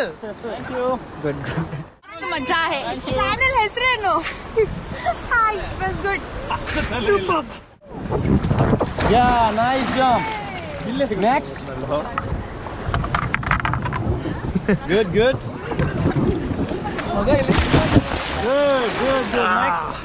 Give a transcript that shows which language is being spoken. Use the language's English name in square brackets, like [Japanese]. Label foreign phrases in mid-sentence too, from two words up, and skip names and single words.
[English] Thank you. Good. [Hindi] मजा है. [Kannada] ಚಾನೆಲ್ ಹೆಸರೇನು? [English] Hi, it was good. Super. Yeah, nice jump. Next. Good. Good. Next.